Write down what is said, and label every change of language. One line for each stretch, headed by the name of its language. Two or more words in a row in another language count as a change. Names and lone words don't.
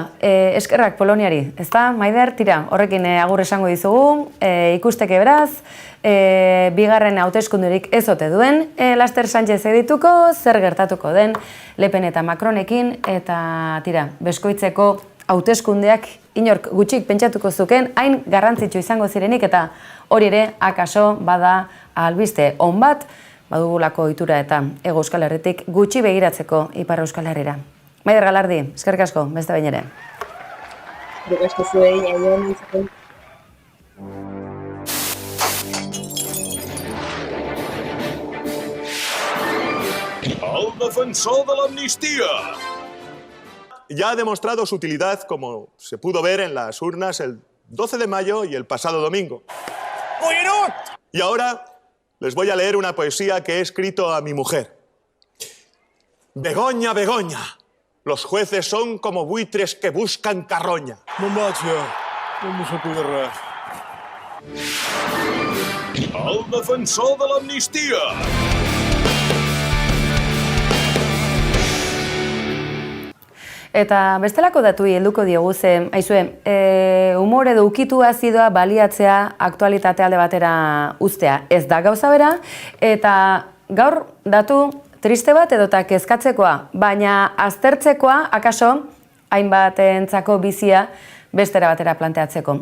Basque: Eskerrak Poloniari, ez da, Maider, tira, horrekin agur esango dizugu, ikusteke beraz, bigarren hauteskundurik ez ote duen, Laster Sánchez edituko, zer gertatuko den, Le Pen eta Macronekin, eta tira, beskoitzeko hauteskundeak inork gutxik pentsatuko zuken, hain garrantzitsu izango zirenik, eta hori ere, akaso bada albiste on bat, badugulako ohitura eta Hego Euskal Herritik gutxi begiratzeko Ipar Euskal Herrira. Maider Galardi, eskerrik asko, beste behin ere. Eskerrik asko zuei, aion izaten.
Spanish: Al defensor de la amnistía. Ya ha demostrado su utilidad, como se pudo ver en las urnas el 12 de mayo y el pasado domingo. Y ahora les voy a leer una poesía que he escrito a mi mujer. Begoña, Begoña, los jueces son como buitres que buscan carroña. Mamaccia, no se puede errar. Al defensor de la amnistía.
Basque: Eta bestelako datuei helduko diogu ze, aizue, humor edo ukitu azidoa baliatzea aktualitate alde batera uztea. Ez da gauza bera, eta gaur datu triste bat edota kezkatzekoa, baina aztertzekoa, akaso, hainbatentzako bizia bestera batera planteatzeko.